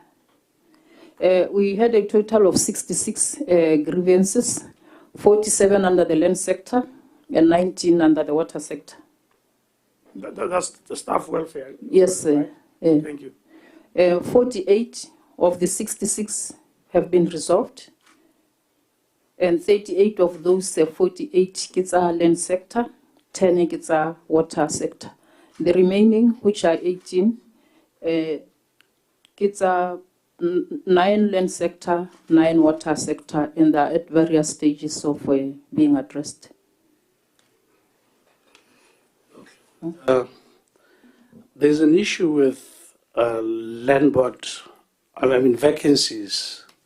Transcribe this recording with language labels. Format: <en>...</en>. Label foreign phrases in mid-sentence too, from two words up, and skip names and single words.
<en>We had a total of 66 grievances, 47 under the land sector and 19 under the water sector. That's the staff welfare. Yes, sir. Right? Thank you. 48 of the 66 have been resolved, and 38 of those 48 kids are land sector, 10</en> <st>ke tsa</st> <en>water sector. The remaining, which are 18,</en> <st>ke tsa</st> <en>9 land sector, 9 water sector, and they are at various stages of being addressed. There's an issue with land board, vacancies.</en>